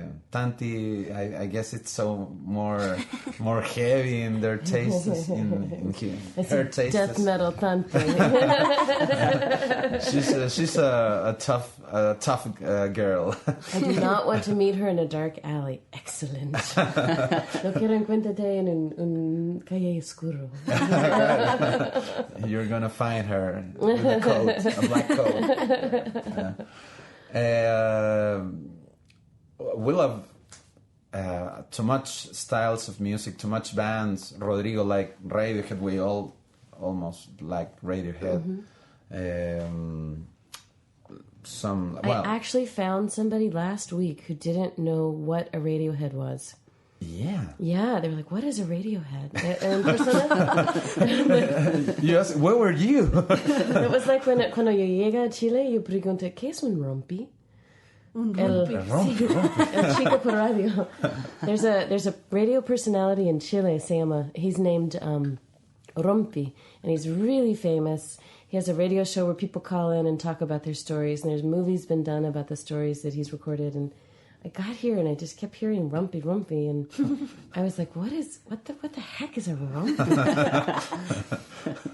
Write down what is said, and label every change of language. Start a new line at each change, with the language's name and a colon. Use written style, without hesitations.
English: Tanti, I guess it's so more heavy in their tastes. It's her a tastes. death metal Tanti. She's a tough girl. I do not want to meet her in a dark alley. Excellent.
Spanish: No quiero encontrarte en un calle oscuro.
English: You're gonna find her with a coat, a black coat. Yeah. We love too much styles of music, too much bands. Rodrigo like Radiohead. We all almost like Radiohead. I actually found somebody last week who didn't know what a Radiohead was. Yeah. Yeah, they were like, "What is a Radiohead?"
Spanish: En persona.
English: Yes. Where were you? It was like
Spanish: cuando yo llegué a Chile, yo pregunté, ¿qué es un rompi? El chico por radio.
English: There's a radio personality in Chile. He's named Rompi, and he's really famous. He has a radio show where people call in and talk about their stories, and there's movies been done about the stories that he's recorded. And I got here and I just kept hearing Rumpi, Rumpi, and I was like, what the heck is a Rumpi?